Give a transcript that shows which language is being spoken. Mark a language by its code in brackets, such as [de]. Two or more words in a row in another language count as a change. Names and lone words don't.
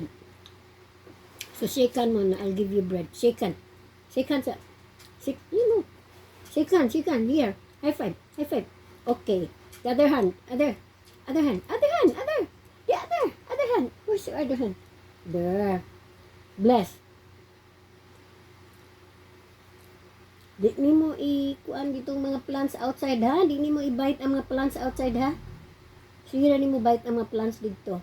[en] So, shake hand [tl] mo na. [en] I'll give you bread. Shake hand. Shake hand sa... Shake, you know. Shake hand. Here. High five. Okay. The other hand. Other hand. The other hand. Where's your other hand? There. Bless. [tl] Di ni mo i-kuan ditong mga [en] plants outside, [tl] ha? Di ni mo i-bite ang mga [en] plants outside, [tl] ha? Sige na ni mo bite ang mga plants dito.